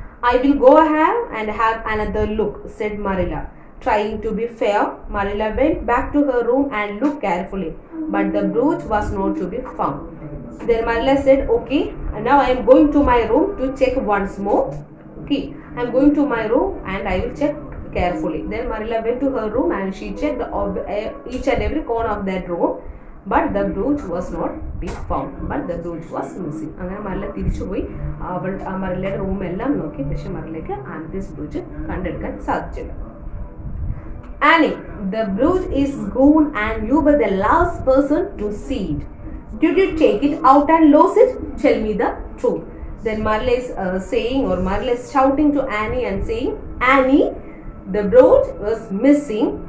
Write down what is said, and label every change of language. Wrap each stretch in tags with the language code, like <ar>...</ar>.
<en>I will go ahead and have another look, said Marilla. Trying to be fair, Marilla went back to her room and looked carefully, but the brooch was not to be found. Then Marilla said, okay, and now I am going to my room to check once more. Okay, I am going to my room and I will check carefully. Then Marilla went to her room and she checked each and every corner of that room, but the brooch was not be found. But the brooch was missing.</en> <ml>അങ്ങനെ മറില തിരിച്ചു പോയി മറിലയുടെ റൂമെല്ലാം നോക്കി, പക്ഷെ മറിലേക്ക് amethyst brooch കണ്ടെടുക്കാൻ സാധിച്ചില്ല.</ml> <en>Annie, the brooch is gone and you were the last person to see it. Did you take it out and lose it? Tell me the truth. Then Marilla is Marilla is shouting to Annie and saying, Annie, the brooch was missing.</en>